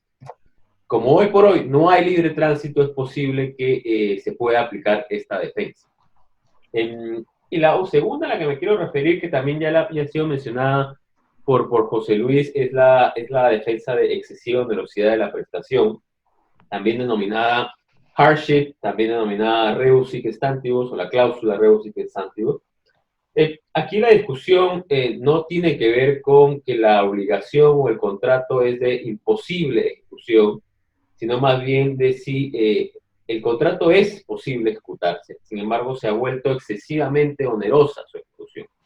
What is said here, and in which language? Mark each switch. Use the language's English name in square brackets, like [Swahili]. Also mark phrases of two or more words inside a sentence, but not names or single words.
[Spanish] Como hoy por hoy no hay libre tránsito, es posible que se pueda aplicar esta defensa. Y la segunda a la que me quiero referir, que también ya ha sido mencionada por José Luis, es la defensa de excesiva onerosidad de la prestación, también denominada hardship, también denominada [Latin] rebus sic stantibus, [Spanish] o la cláusula [Latin] rebus sic stantibus. [Spanish] Aquí la discusión no tiene que ver con que la obligación o el contrato es de imposible ejecución, sino más bien de si el contrato es posible ejecutarse. Sin embargo, se ha vuelto excesivamente onerosa su ejecución.